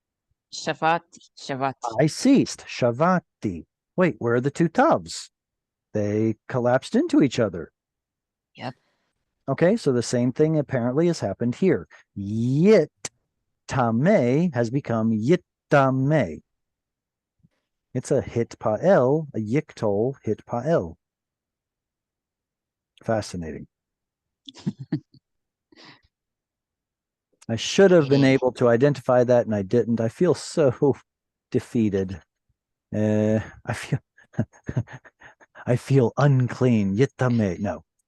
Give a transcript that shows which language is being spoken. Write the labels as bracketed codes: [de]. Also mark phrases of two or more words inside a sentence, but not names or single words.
[en] I ceased, shavati. Wait, where are the two tavs? They collapsed into each other. Yep. Okay, so the same thing apparently has happened here. Yit tameh has become yittameh. It's a hitpael, a yiktol hitpael. Fascinating. I should have been able to identify that, and I didn't. I feel so defeated. I feel unclean. Yittame. No.